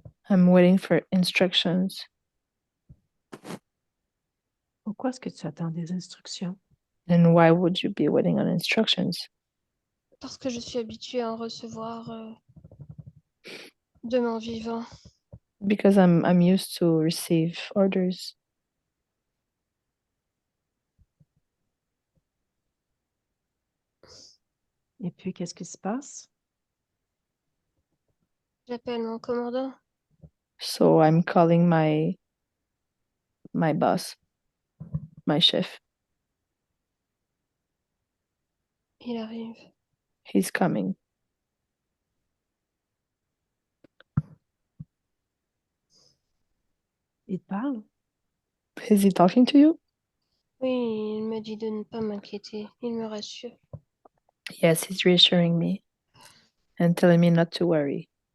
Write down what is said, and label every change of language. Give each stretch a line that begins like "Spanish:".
English: I'm waiting for instructions.
French: Pourquoi est-ce que tu attends des instructions?
English: And why would you be waiting on instructions?
French: Parce que je suis habituée à en recevoir de mon vivant.
English: Because I'm used to receive orders.
French: Et puis, qu'est-ce qui se passe? J'appelle mon commandant.
English: So I'm calling my boss, my chef.
French: Il arrive.
English: He's coming.
French: Il te parle?
English: Is he talking to you?
French: Oui, il me dit de ne pas m'inquiéter. Il me rassure.
English: Yes, he's reassuring me and telling me not to worry.